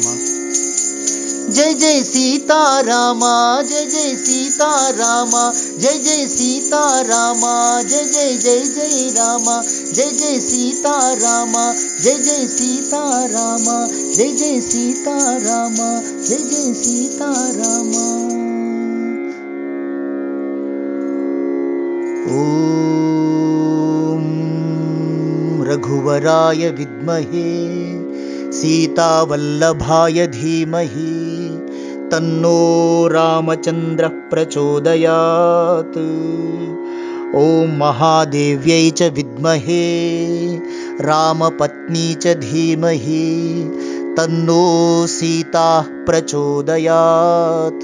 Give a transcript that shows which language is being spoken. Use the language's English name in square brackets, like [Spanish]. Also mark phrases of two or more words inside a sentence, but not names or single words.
[Sanskrit] ಜಯ ಜಯ ಸೀತಾರಾಮ, ಜಯ ಜಯ ಸೀತಾರಾಮ, ಜಯ ಜಯ ಸೀತಾರಾಮ, ಜಯ ಜಯ ಜಯ ಜಯ ರಾಮ, ಜಯ ಜಯ ಸೀತಾರಾಮ, ಜಯ ಜಯ ಸೀತಾರಾಮ, ಜಯ ಜಯ ಸೀತಾರಾಮ, ಜಯ ಜಯ ಸೀತಾರಾಮ. ಓಂ ರಘುವರಾಯ ವಿದ್ಮಹೇ सीतावल्लभाय धीमहि तन्नो रामचन्द्रः प्रचोदयात्. ॐ महादेव्यै च विद्महे रामपत्नी च धीमहि तन्नो सीताः प्रचोदयात्.